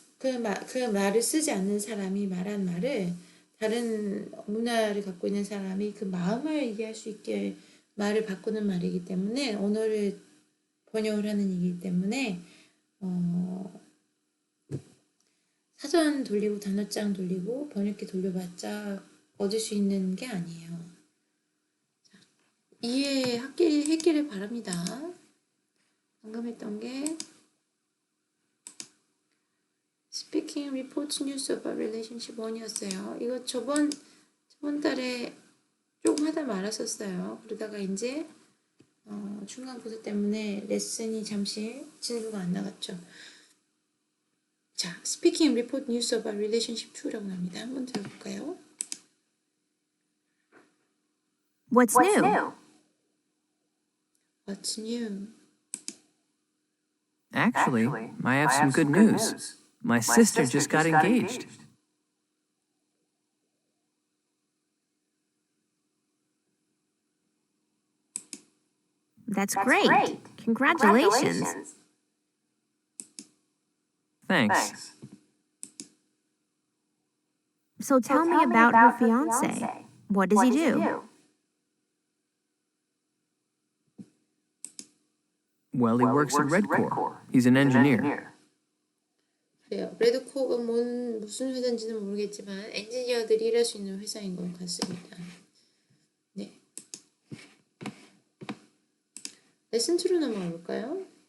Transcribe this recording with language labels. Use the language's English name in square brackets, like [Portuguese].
[Korean] 그 말을 쓰지 않는 사람이 말한 말을 다른 문화를 갖고 있는 사람이 그 마음을 이해할 수 있게 말을 바꾸는 말이기 때문에 언어를 번역을 하는 일이기 때문에 사전 돌리고 단어장 돌리고 번역기 돌려봤자 얻을 수 있는 게 아니에요. 이해했기를 바랍니다. 방금 했던 게 Speaking Reports News about Relationship 1이었어요. 이거 저번 달에 조금 하다 말았었어요. 그러다가 이제 중간 고사 때문에 레슨이 잠시 진도가 안 나갔죠. 자, Speaking Report News about Relationship 2라고 합니다. 한번 들어볼까요? [English] What's new? What's new? Actually, I have some good news. My sister just got engaged. That's great. Congratulations. Thanks. So tell me about her fiance. What does he do? Well, he works at Redcore. He's an engineer. [Korean] 그래요. 레드코가 무슨 회사인지는 모르겠지만 엔지니어들이 일할 수 있는 회사인 것 같습니다. 네. 레슨 2로 넘어가 볼까요?